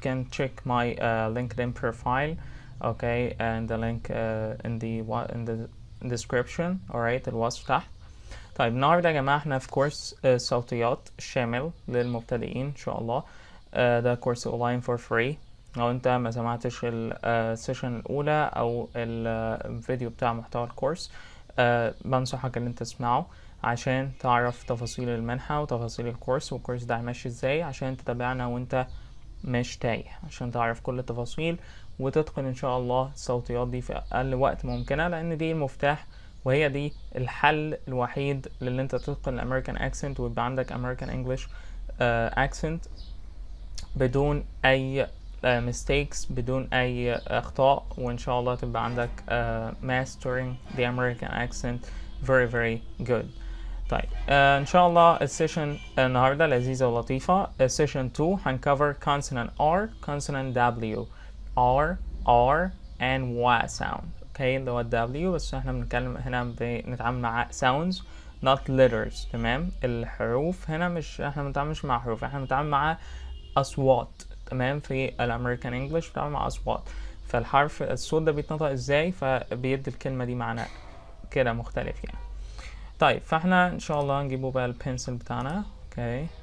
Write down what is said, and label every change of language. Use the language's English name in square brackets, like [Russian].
[English] You can check my LinkedIn profile, okay, and the link in the description, alright, [Arabic] الوصف تحت. طيب النهارده يا جماعة احنا في كورس الصوتيات الشامل للمبتدئين إن شاء الله. ده كورس اونلاين فور فري. لو انت ما سمعتش السيشن الاولى او الفيديو بتاع محتوى الكورس، بنصحك ان انت تسمعه عشان تعرف تفاصيل المنحة وتفاصيل الكورس والكورس ده ماشي ازاي، عشان تتابعنا وانت مش تايه، عشان تعرف كل التفاصيل وتتقن ان شاء الله الصوتيات دي في اقل وقت ممكنة، لان دي المفتاح وهي دي الحل الوحيد للي انت تتقن الامريكان اكسنت ويبقى عندك امريكان انجلش اكسنت بدون اي mistakes، بدون اي اخطاء، وان شاء الله تبقى عندك [English] mastering the American accent very good. [Arabic] طيب ان شاء الله السيشن النهارده لذيذه ولطيفه. السيشن 2 هنكفر [English] consonant R consonant W R and W sound، [Arabic] اوكي، اللي هو W، بس احنا بنتكلم هنا بنتعامل مع [English] sounds not letters. [Arabic] تمام، الحروف هنا مش، احنا بنتعاملش مع حروف، احنا بنتعامل مع اصوات. تمام، في الامريكان انجلش بتتعامل مع اصوات، فالحرف الصوت ده بيتنطق ازاي، فبيدي الكلمه دي معنى كده مختلف يعني. طيب فاحنا ان شاء الله نجيبه بقى البنسل بتاعنا، اوكي.